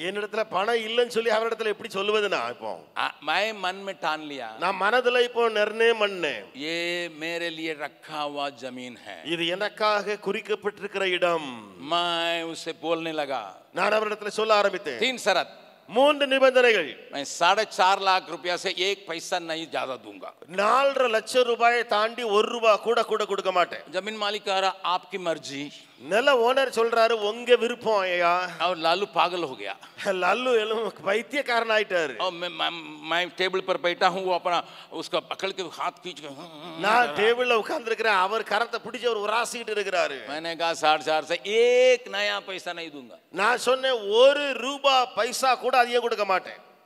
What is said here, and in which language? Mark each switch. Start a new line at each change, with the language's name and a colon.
Tamil: என்னிடத்துல பணம் இல்லைன்னு சொல்லி அவரிடத்துல எப்படி சொல்லுவது? நான் இப்போ
Hindi: मैं मन में ठान लिया,
Tamil: நான் மனதுல இப்போ நிர்ணயம் பண்ணேன்,
Hindi: ये मेरे लिए रखा हुआ जमीन है,
Tamil: இது எனக்காக குறிக்கப்பட்டிருக்கிற இடம்.
Hindi: मैं उसे बोलने लगा।
Tamil: நான் அவரிடத்துல சொல்ல ஆரம்பித்தேன்.
Hindi: 3 शर्त।
Tamil: 3 நிபந்தனைகள்.
Hindi: मैं 4.5 लाख रुपया से 1 पैसा नहीं ज्यादा दूंगा।
Tamil: 4.5 லட்சம் ரூபாயை தாண்டி 1 ரூபாய் கூட கொடுக்க மாட்டேன்.
Hindi: जमीन मालिक कह रहा आपकी मर्जी।
Tamil: நில ஓனர் சொல்றாரு உங்க விருப்பம் ஐயா.
Hindi: और लालू पागल हो गया।
Tamil: லல்லு பைத்தியக்காரன் ஆயிட்டாரு.
Hindi: और मैं टेबल पर बैठा हूँ, वो अपना उसका पकड़ के हाथ खींच के
Tamil: நான் டேபிள்ல உட்கார்ந்து இருக்கிறேன், அவர் கரத்தை பிடிச்சு அவர் உராசிட்டு இருக்கிறாரு.
Hindi: मैंने कहा 4.5 से 1 नया पैसा नहीं दूंगा।
Tamil: நான் சொன்னேன் 1 ரூபாய் பைசா கூட அதிகம் கொடுக்க மாட்டேன்.